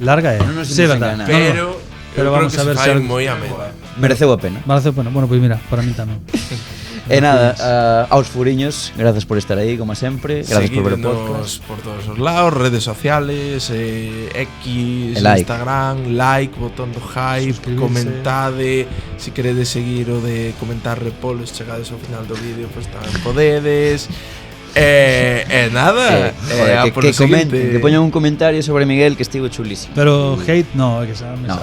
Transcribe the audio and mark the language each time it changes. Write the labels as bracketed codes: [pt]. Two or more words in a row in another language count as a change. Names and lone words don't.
[gl] larga, Non nos sí, imos verdad. enganar. Pero vamos creo a que ver se fai se moi amena. Mereceu a pena. Vale, bueno, pois mira, para mí tamén. E nada, aos furiños, gracias por estar aí, como sempre. Gracias por ver o podcast. Seguidnos por todos os lados, [es] redes sociales, [gl] X, E like. Instagram, like, botón do hype, Suscribirse. comentade. Si queredes seguir o de comentar repolos, chegades ao final do vídeo, pois tamén podedes. Nada, que comenten, que poñan un comentario sobre Miguel que estivo chulísimo. Pero hate no, é que xa me